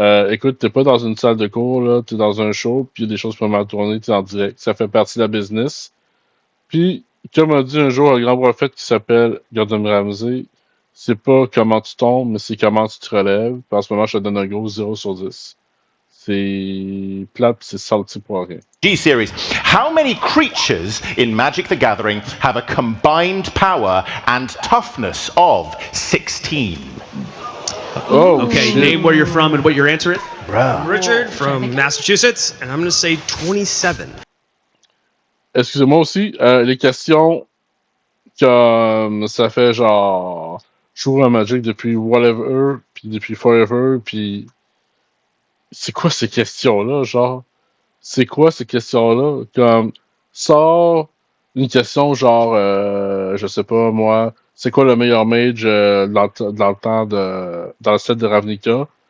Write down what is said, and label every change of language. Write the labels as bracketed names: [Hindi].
[French] Écoute, t'es pas dans une salle de cours, là, t'es dans un show, puis il y a des choses qui peuvent mal tourner, t'es en direct. Ça fait partie de la business. Puis, comme a dit un jour un grand prophète qui s'appelle Gordon Ramsay, c'est pas comment tu tombes, mais c'est comment tu te relèves. Puis en ce moment, je te donne un gros 0 sur 10. C'est plate, c'est salty pour rien. [English] G-Series. How many creatures in Magic the Gathering have a combined power and toughness of 16? Oh, okay, shit. name, where you're from, and what your answer is? Richard from Massachusetts, and I'm going to say 27. [French] Excusez-moi aussi, les questions, comme ça fait genre, je joue à Magic depuis whatever, puis depuis forever, puis c'est quoi ces questions-là, genre? C'est quoi ces questions-là? Comme, sors une question genre, je sais pas moi, c'est quoi le meilleur mage dans le temps dans le set de Ravnica?